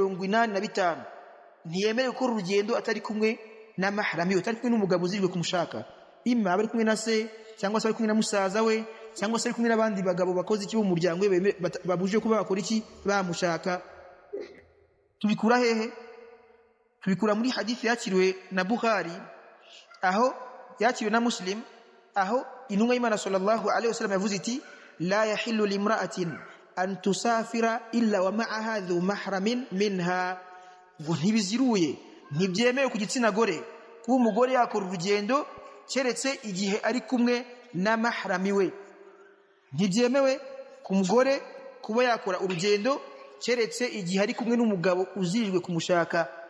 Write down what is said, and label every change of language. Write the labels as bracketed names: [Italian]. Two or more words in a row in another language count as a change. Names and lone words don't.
[Kinyarwanda] 85 ntiyemerewe gukora urugendo atari kumwe na mahram yo atari kumwe n'umugabo uzijwe kumushaka imma bari kumwe na se cyangwa se bari kumwe na musaza we cyangwa se bari kumwe n'abandi bagabo bakoze iki mu muryango we babuje kuba bakora iki bamushaka tubikura hehe tubikura muri hadithi yakiriwe na Bukhari aho yakiriwe na Muslim aho intumwa y'Imana [Arabic] صلى الله عليه وسلم [Kinyarwanda] yavuze iti [Arabic] لا يحل لامرأة أن تسافر إلا ومعها ذو محرم منها [Kinyarwanda] ngo ntibiziruye ntibyemewe ku gitsina gore kuba umugore yakora urugendo keretse igihe ari kumwe na mahrami we ntibyemewe ku mugore kuba yakora urugendo keretse igihe ari kumwe n'umugabo uzijwe kumushaka